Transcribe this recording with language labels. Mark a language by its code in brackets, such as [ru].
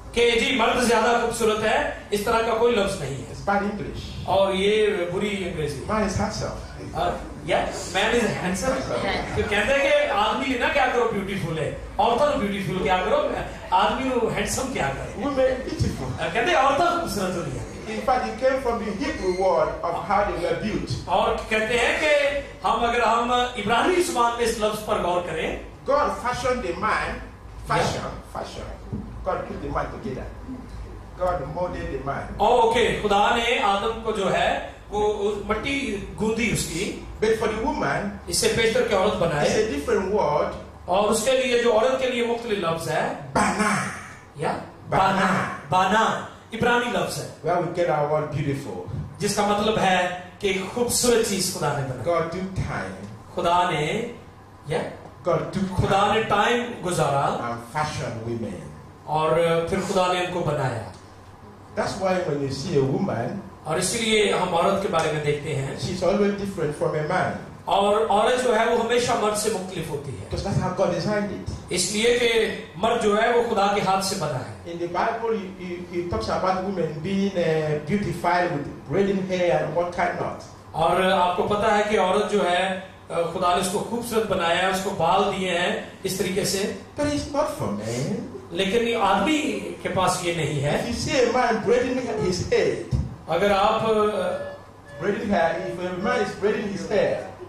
[hi] कि जी मर्द ज्यादा खूबसूरत है, इस तरह का कोई लफ्ज नहीं है [en] It's bad English. [hi] और ये बुरी अंग्रेजी। [en] Man is handsome. [hi] या [en] Man is handsome. [hi] तो कहते हैं कि आदमी ना क्या करो ब्यूटीफुल है, औरतों ब्यूटीफुल क्या करो, आदमी हैंडसम क्या करे। [en] Women beautiful. [hi] कहते हैं औरतें खूबसूरत होती है। [en] In fact, it came from the Hebrew word of how they were built. [hi] और कहते हैं कि अगर हम इब्रानी जुबान में इस लफ्ज पर गौर करें, [en] God fashioned the man. Fashion. God put the man together. God molded the man. [hi] Okay, खुदा ने आदम को जो है वो मट्टी गूंदी उसकी, [en] But for the woman, [hi] इससे पेश करके औरत [en] it's [hi] बनाए [en] a different word. [hi] और उसके लिए जो औरत के लिए मुख्तलिफ लफ्ज है [en] Bana. या [hi] बाना। बाना इब्रानी लफ्ज है, [en] Where we get our word beautiful. [hi] जिसका मतलब है कि खूबसूरत चीज खुदा ने बनाई। [en] God took time. [hi] खुदा ने या [en] God took [hi] खुदा [en] time [hi] ने टाइम गुजारा [en] and fashioned women. [hi] और फिर खुदा ने उनको बनाया। [en] That's why when you see a woman, [hi] और इसीलिए हम औरत के बारे में देखते हैं, [en] she's always different from a man. [hi] और औरत जो है वो हमेशा मर्द से मुख्तलिफ होती है, [en] Because that's how God designed it. [hi] इसलिए कि मर्द जो है वो खुदा के हाथ से बना है। [en] In the Bible, he talks about women being beautified with braiding hair and what kind not. [hi] और आपको पता है कि औरत जो है खुदा ने उसको खूबसूरत बनाया है, उसको बाल दिए हैं इस तरीके से, [en] But it's not for men. [hi] लेकिन ये आदमी के पास ये नहीं है। [en] If you see a man braiding his head, [hi] अगर आप [en] braiding hair, if a man is braiding his hair,